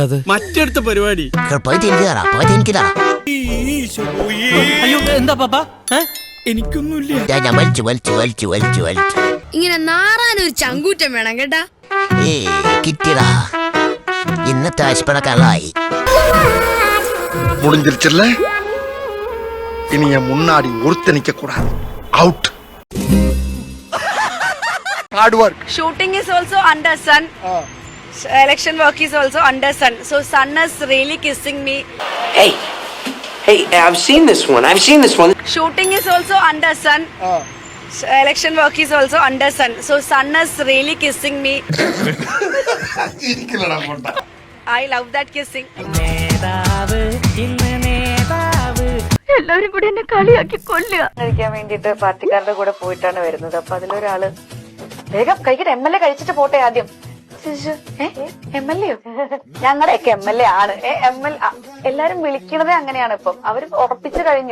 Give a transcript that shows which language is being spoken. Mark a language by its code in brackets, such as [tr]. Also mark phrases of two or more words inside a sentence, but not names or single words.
[ml] മറ്റടുത്ത പരിപാടി അയ്യോ എന്താ പാപ്പ എനിക്കൊന്നുമില്ല. ഇങ്ങനെ നാറാനൊരു ചങ്കൂറ്റം വേണം കേട്ടാ. കിട്ടിയടാ ഇന്നത്തെ ആശുപത്രിക്കാളായി [ta] முடிஞ்சிருச்சுல்ல இனி என் முன்னாடி ஒருத்த நிக்க கூடாது [en] out hard work shooting is also under sun election work is also under sun so sun is really kissing me hey I've seen this one shooting is also under sun election work is also under sun so sun is really kissing me I love that kissing [ml] എല്ലാവരും കൂടി എന്നെ കളിയാക്കി കൊല്ലുക കഴിക്കാൻ വേണ്ടിട്ട് പാർട്ടിക്കാരുടെ കൂടെ പോയിട്ടാണ് വരുന്നത്. അപ്പൊ അതിലൊരാള് വേഗം കഴിക്കട്ടെ, MLA കഴിച്ചിട്ട് പോട്ടെ ആദ്യം. MLA ഞങ്ങളുടെയൊക്കെ MLA ആണ്. എല്ലാരും വിളിക്കണതേ അങ്ങനെയാണ്. ഇപ്പം അവര് ഉറപ്പിച്ചു കഴിഞ്ഞു.